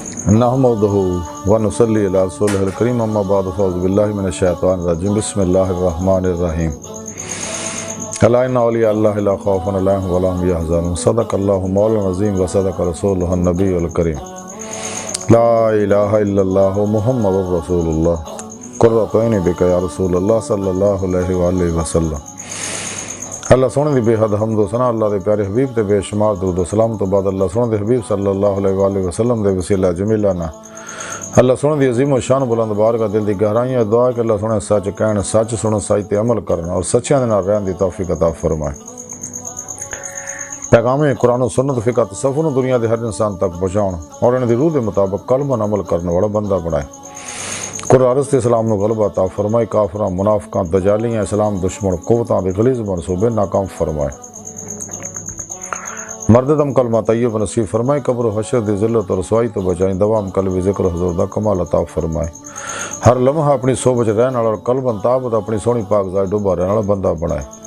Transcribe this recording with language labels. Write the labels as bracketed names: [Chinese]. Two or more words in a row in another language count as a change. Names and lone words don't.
[Arabic] نحمدہ ونصلی علی رسولہ الکریم اما بعد فاعوذ باللہ من الشیطان الرجیم بسم اللہ الرحمن الرحیم الا ان اولیاء اللہ لا خوف علیہم ولا هم یحزنون صدق اللہ مولانا العظیم وصدق رسولہ النبی الکریم لا الہ الا اللہ محمد رسول اللہ قرۃ عینی بک یا رسول اللہ صلی اللہ علیہ وآلہ وسلم۔ [Punjabi] اللہ سونے دی بے حد حمد و ثنا اللہ دے پیارے حبیب تے بے شمار درود و سلام تو بعد اللہ سونے دے حبیب صلی اللہ علیہ وآلہ وسلم دے وسیلہ جمیلہ نا اللہ سونے دی عظیم و شان بلند بارگاہ دل دی گہرائیاں دعا کہ اللہ سونے سچ کہن سچ سنن سچ تے عمل کرنا اور سچیاں دے نال رہن دی توفیق عطا فرمائے۔ پیغام قرآن و سنت فقہ تصوف نو دنیا دے ہر انسان تک پہنچاؤن اور ان دی روح دے مطابق قلباً عمل کرنے والا بندہ بنائے۔ قرآن تے اسلام نو غلبہ عطا فرمائے، کافراں منافقاں دجالیاں اسلام دشمن قوتاں دے غلیظ منصوبے ناکام فرمائے۔ مرد دم کلمہ طیب نصیب فرمائے، قبر و حشر دی ذلت و رسوائی تو بچائیں، دوام قلبی ذکر حضور دا کمال عطا فرمائے۔ ہر لمحہ اپنی صحبت رہن والا اور قلباً تابت اپنی سونی پاک ذات ڈوبا رہن والا بندہ بنائے۔